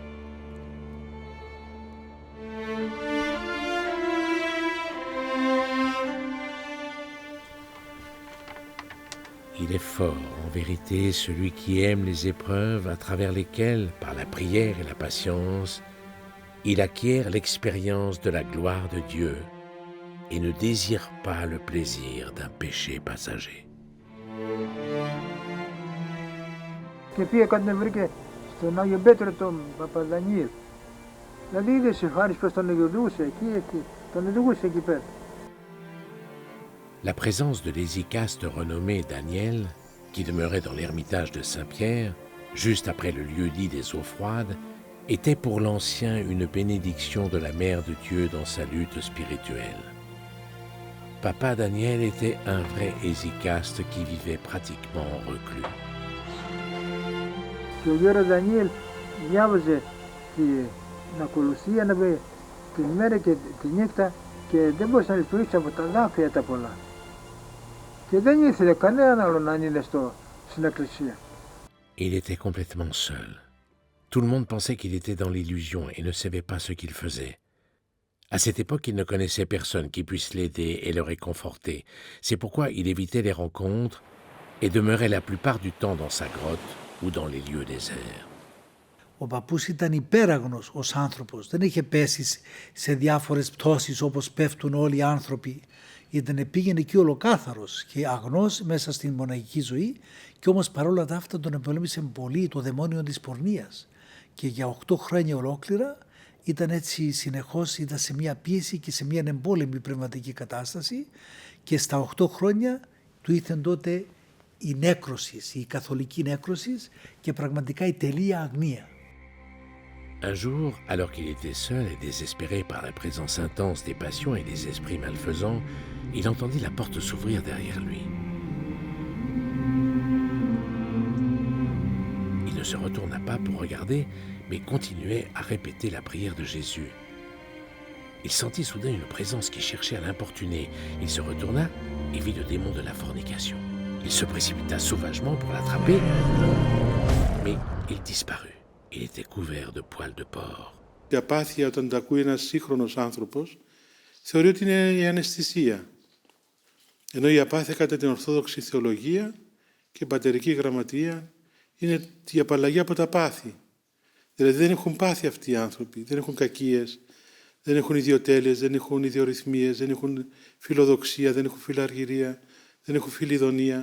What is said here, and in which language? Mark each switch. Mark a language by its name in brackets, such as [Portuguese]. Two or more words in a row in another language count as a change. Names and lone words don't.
[French] Il est fort, en vérité, celui qui aime les épreuves à travers lesquelles, par la prière et la patience, il acquiert l'expérience de la gloire de Dieu et ne désire pas le plaisir d'un péché passager. [Greek] Και πήγε κάτι να βρήκε στον Άγιο Πέτρο τον Παπαδανιήλ. Δηλαδή είδε χάρη πως τον οδηγούσε εκεί, τον οδηγούσε εκεί πέρα. [French] La présence de l'hésychaste renommé Daniel, qui demeurait dans l'ermitage de Saint-Pierre, juste après le lieu-dit des eaux froides, était pour l'ancien une bénédiction de la Mère de Dieu dans sa lutte spirituelle. Papa Daniel était un vrai hésychaste qui vivait pratiquement reclus. [Greek] Και ο γέρος Δανιήλ διάβαζε την ακολουθία την μέρα και τη νύχτα και δεν μπορούσε να λειτουργήσει από τα δάκρυα τα πολλά. Και δεν ήθελε κανέναν άλλο να είναι στην εκκλησία. [French] Il était complètement seul. Tout le monde pensait qu'il était dans l'illusion et ne savait pas ce qu'il faisait. À cette époque, il ne connaissait personne qui puisse l'aider et le réconforter. C'est pourquoi il évitait les rencontres et demeurait la plupart du temps dans sa grotte ou dans les lieux déserts. [Greek] Ο παππούς ήταν υπέραγνος ως άνθρωπος, δεν είχε πέσει σε διάφορες πτώσεις όπως πέφτουν όλοι οι άνθρωποι. Πήγαινε εκεί ολοκάθαρος και αγνός μέσα στην μοναχική ζωή και όμως παρόλα τα αυτά τον επολέμησε πολύ το δαιμόνιο της πορνείας. Και για 8 χρόνια ολόκληρα ήταν έτσι συνεχώς, ήταν σε μια πίεση και σε μια εμπόλεμη πνευματική κατάσταση και στα 8 χρόνια του ήρθε τότε η νέκρωση, η καθολική νέκρωση και πραγματικά η τελεία αγνία. [French] Un jour, alors qu'il était seul et désespéré par la présence intense des passions et des esprits malfaisants, il entendit la porte s'ouvrir derrière lui. Il ne se retourna pas pour regarder, mais continuait à répéter la prière de Jésus. Il sentit soudain une présence qui cherchait à l'importuner. Il se retourna et vit le démon de la fornication. Il se précipita sauvagement pour l'attraper, mais il disparut. Il était couvert de poils de porc. [Greek] Η απάθεια, όταν τα ακούει ένας σύγχρονος άνθρωπος, θεωρεί ότι είναι η αναισθησία. Ενώ η απάθεια κατά την Ορθόδοξη θεολογία και πατερική γραμματεία είναι η απαλλαγή από τα πάθη. Δηλαδή δεν έχουν πάθη αυτοί οι άνθρωποι, δεν έχουν κακίες, δεν έχουν ιδιοτέλειες, δεν έχουν ιδιορυθμίες, δεν έχουν φιλοδοξία, δεν έχουν φιλαργυρία, δεν έχουν φιλιδονία.